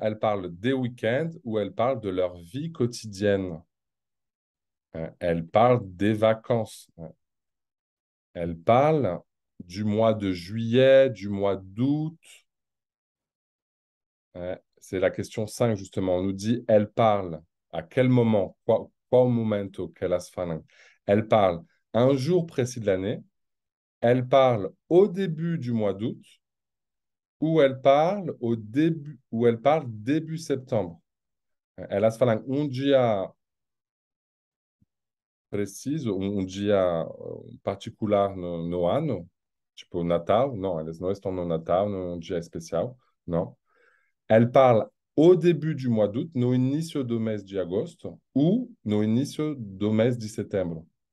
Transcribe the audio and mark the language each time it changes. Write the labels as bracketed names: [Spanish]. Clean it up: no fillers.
[French] Elle parle des week-ends ou elle parle de leur vie quotidienne. Elle parle des vacances. Elle parle du mois de juillet, du mois d'août. C'est la question 5, justement. On nous dit, elle parle. À quel moment? [Portuguese] Qual momento que elas falam? [French] Elle parle un jour précis de l'année. Elle parle au début du mois d'août. Ou elle parle au début, ou elle parle début septembre. [Portuguese] Elas falam dia preciso, dia particular no ano, tipo Natal. Não, elas não estão no Natal, num dia especial. Não. [French] Elle parle au début du mois d'août, [Portuguese] no início do mês de agosto, ou no início do mês de setembro.